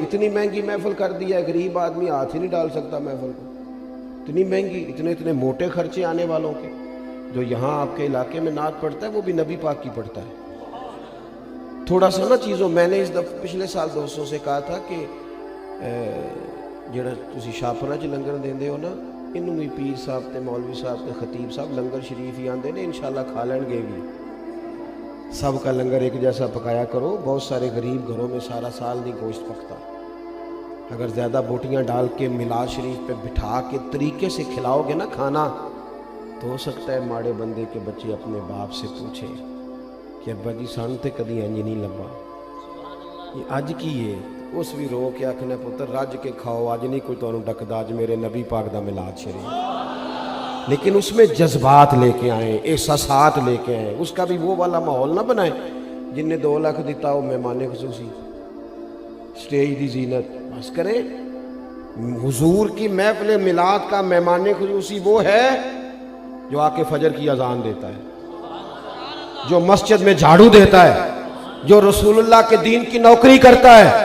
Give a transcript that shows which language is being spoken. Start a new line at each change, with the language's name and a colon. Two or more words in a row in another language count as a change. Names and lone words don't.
Urdu: اتنی مہنگی محفل کر دی ہے، غریب آدمی ہاتھ ہی نہیں ڈال سکتا محفل کو. اتنی مہنگی، اتنے موٹے خرچے آنے والوں کے. جو یہاں آپ کے علاقے میں نعت پڑھتا ہے وہ بھی نبی پاک کی پڑھتا ہے. تھوڑا سا نا چیزوں، میں نے اس دفعہ پچھلے سال دوستوں سے کہا تھا کہ
Punjabi: جڑا تسی شاپنا چ لنگر دیندے ہو نا، انہوں بھی پیر صاحب تے مولوی صاحب تے خطیب صاحب لنگر شریف ہی آندے نے، انشاءاللہ کھا لین گے بھی.
Urdu: سب کا لنگر ایک جیسا پکایا کرو. بہت سارے غریب گھروں میں سارا سال نہیں گوشت پکتا. اگر زیادہ بوٹیاں ڈال کے میلاد شریف پہ بٹھا کے طریقے سے کھلاؤ گے نا کھانا، تو ہو سکتا ہے ماڑے بندے کے بچے اپنے باپ سے پوچھیں کہ ابا جی
Punjabi: سان تے کدی انج نہیں لبا، یہ اج کی
Urdu: ہے.
Punjabi: اس بھی رو کے آکھنا پتر رج کے کھاؤ، اج نہیں کوئی تانوں ڈکدا، اج میرے نبی پاک دا میلاد شریف.
Urdu: لیکن اس میں جذبات لے کے آئیں، احساسات لے کے آئیں. اس کا بھی وہ والا ماحول نہ بنائیں جن نے 2 لاکھ دیتا ہو مہمان خصوصی،
Punjabi: سٹیج دی زینت.
Urdu: بس کریں. حضور کی محفل میلاد کا مہمان خصوصی وہ ہے جو آ کے فجر کی اذان دیتا ہے، جو مسجد میں جھاڑو دیتا ہے، جو رسول اللہ کے دین کی نوکری کرتا ہے.